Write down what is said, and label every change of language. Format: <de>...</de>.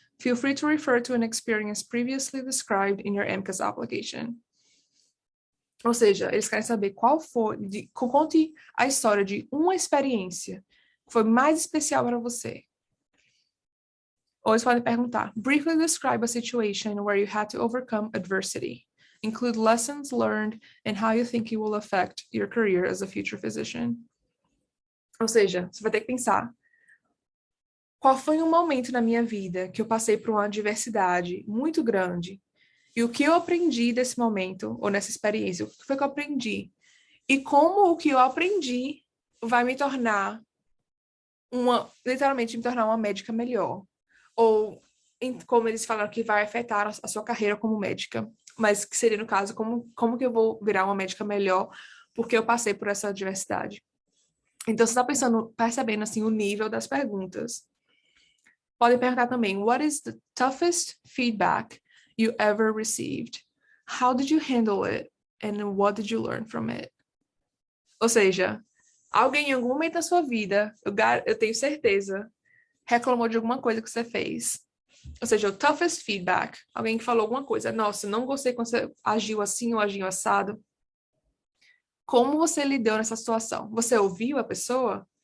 <en>Feel free to refer to an experience previously described in your MCAS application.</en> <pt>Ou seja, eles querem saber conte a história de uma experiência que foi mais especial para você. Ou eles podem perguntar:</pt> <en>briefly describe a situation where you had to overcome adversity. Include lessons learned and how you think it will affect your career as a future physician.</en> <pt>Ou seja, você vai ter que pensar: qual foi um momento na minha vida que eu passei por uma adversidade muito grande? E o que eu aprendi desse momento, ou nessa experiência? O que foi que eu aprendi? E como o que eu aprendi vai me tornar literalmente me tornar uma médica melhor? Ou, como eles falaram, que vai afetar a sua carreira como médica. Mas que seria, no caso, como que eu vou virar uma médica melhor porque eu passei por essa adversidade? Então, você está percebendo, assim, o nível das perguntas. Podem perguntar também:</pt> <en>what is the toughest feedback you ever received? How did you handle it? And what did you learn from it?</en> <pt>Ou seja, alguém em algum momento da sua vida, eu tenho certeza, reclamou de alguma coisa que você fez. Ou seja, o</pt> <en>toughest feedback.</en> <pt>Alguém que falou alguma coisa: nossa, não gostei quando você agiu assim ou agiu assado. Como você lidou nessa situação? Você ouviu a pessoa?</pt>